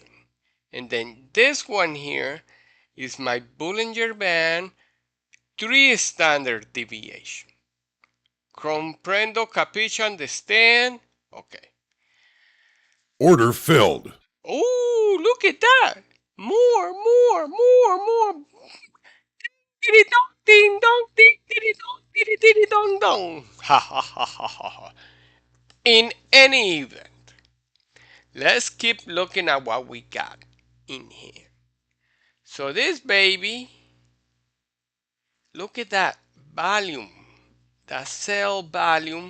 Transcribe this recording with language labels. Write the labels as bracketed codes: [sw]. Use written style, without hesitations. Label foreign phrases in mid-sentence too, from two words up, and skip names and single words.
[en] And then this one here is my Bollinger Band 3 standard deviation. Comprendo, capisce, understand? Okay. Order filled. Oh, look at that. More. Diddy dong, ding dong, diddy dong, diddy dong dong. Ha ha ha ha ha ha. In any event, let's keep looking at what we got in here. So this baby, look at that volume, that cell volume.